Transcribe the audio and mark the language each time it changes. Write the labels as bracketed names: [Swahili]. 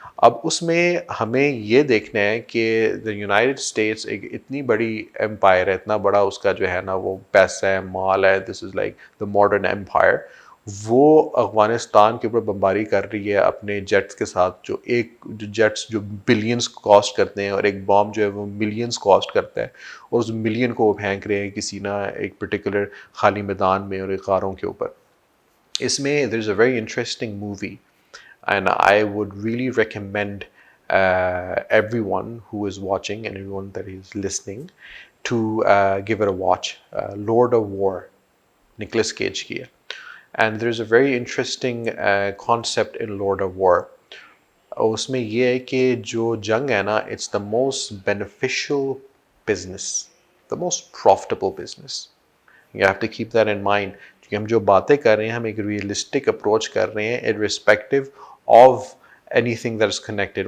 [Hindi] अब उसमें हमें ये देखना है कि द यूनाइटेड स्टेट्स एक इतनी बड़ी एम्पायर है, इतना बड़ा उसका जो है ना वो पैसा है, माल है, [English] This is like the modern empire. [Hindi] वो अफगानिस्तान के ऊपर बमबारी कर रही है अपने जेट्स के साथ, जो जेट्स जो बिलियंस कॉस्ट करते हैं, और एक बॉम्ब जो है वो मिलियंस कॉस्ट करता है, और उस मिलियन को वो फेंक रहे हैं किसी ना एक पर्टिकुलर खाली मैदान में और एक कारों के ऊपर. [English] इसमें there is a very interesting movie, and I would really recommend everyone who is watching and everyone that is listening to give it a watch. Lord of War, Nicolas Cage की है. And there's a very interesting concept in Lord of War. [Hindi] उसमें ये है कि जो जंग है ना, [English] it's the most beneficial business, the most profitable business. You have to keep that in mind. [Hindi] क्योंकि हम जो बातें कर रहे हैं, हम एक रियलिस्टिक अप्रोच कर रहे हैं [English] irrespective of anything that is connected.